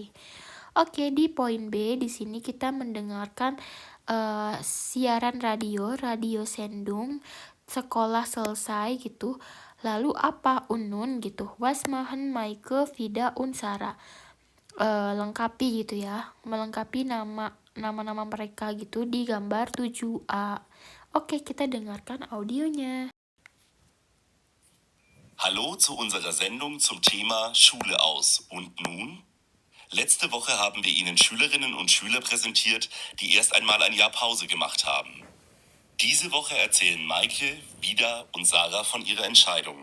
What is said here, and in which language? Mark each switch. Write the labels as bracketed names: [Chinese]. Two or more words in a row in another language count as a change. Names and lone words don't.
[Indonesian] Oke, di poin B di sini kita mendengarkan siaran radio sendung, sekolah selesai gitu. Lalu apa unun gitu. [German] Was machen Maike, Vida, und Sarah. [Indonesian] Lengkapi gitu ya. Melengkapi nama-nama mereka gitu di gambar 7A. Oke, kita dengarkan audionya. [German] Hallo zu unserer Sendung zum Thema Schule aus. Und nun? Letzte Woche haben wir Ihnen Schülerinnen und Schüler präsentiert, die erst einmal ein Jahr Pause gemacht haben. Diese Woche erzählen Maike, Vida und Sarah von ihrer Entscheidung.